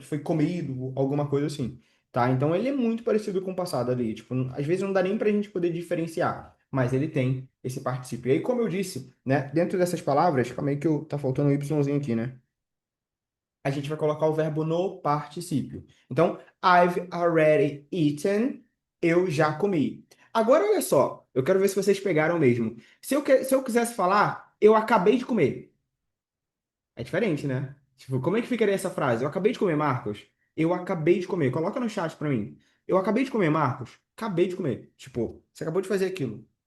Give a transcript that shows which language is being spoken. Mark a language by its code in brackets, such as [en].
[pt] Foi comido, alguma coisa assim, tá? Então ele é muito parecido com o passado ali, tipo, às vezes não dá nem pra gente poder diferenciar, mas ele tem esse particípio. E aí, como eu disse, né, dentro dessas palavras, calma aí que tá faltando um Yzinho aqui, né? A gente vai colocar o verbo no particípio. [en] Então, I've already eaten. [pt] Eu já comi. Agora, olha só. Eu quero ver se vocês pegaram mesmo. Se eu quisesse falar, eu acabei de comer. É diferente, né? Tipo, como é que ficaria essa frase? Eu acabei de comer, Marcos. Eu acabei de comer. Coloca no chat pra mim. Eu acabei de comer, Marcos. Acabei de comer. Tipo, você acabou de fazer aquilo.